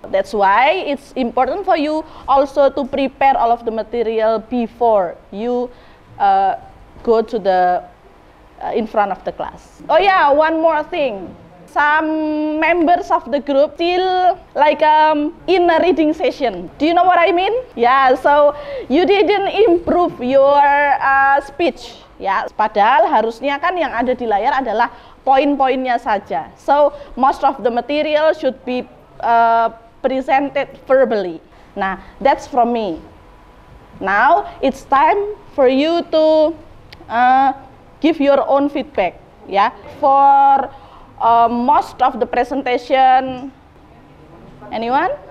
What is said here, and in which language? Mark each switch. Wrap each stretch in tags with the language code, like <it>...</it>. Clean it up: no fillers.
<en>That's why it's important for you also to prepare all of the material before you go to the in front of the class. Oh yeah, one more thing. Some members of the group still like in a reading session. Do you know what I mean? Yeah, so you didn't improve your speech.</en> <id>Ya, padahal harusnya kan yang ada di layar adalah poin-poinnya saja.</id> <en>So most of the material should be presented verbally. Nah, that's from me. Now it's time for you to give your own feedback. Ya, for most of the presentation, anyone?</en>